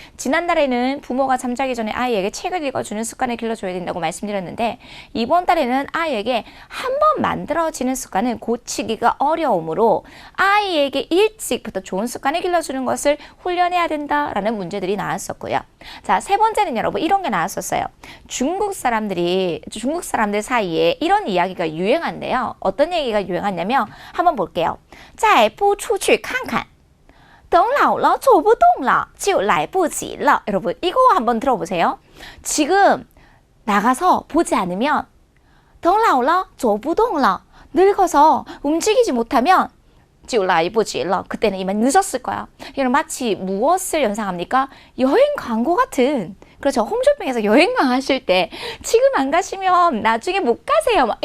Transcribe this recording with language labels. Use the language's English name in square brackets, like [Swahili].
[Korean] 지난달에는 부모가 잠자기 전에 아이에게 책을 읽어주는 습관을 길러줘야 된다고 말씀드렸는데 이번 달에는 아이에게 한 번 만들어지는 습관은 고치기가 어려우므로 아이에게 일찍부터 좋은 습관을 길러주는 것을 훈련해야 된다라는 문제들이 나왔었고요. 자, 세 번째는 여러분 이런 게 나왔었어요. 중국 사람들 사이에 이런 이야기가 유행한데요. 어떤 얘기가 유행하냐면 한번 볼게요. [Chinese] 再不出去看看等老了走不动了就来不及了 [Korean] 여러분 이거 한번 들어보세요. 지금 나가서 보지 않으면 [Chinese] 等老了走不动了 [Korean] 늙어서 움직이지 못하면 [Chinese] 就来不及了 [Korean] 그때는 이만 늦었을 거야. 이런 마치 무엇을 연상합니까? 여행 광고 같은 그렇죠. 홈쇼핑에서 여행만 하실 때 지금 안 가시면 나중에 못 가세요.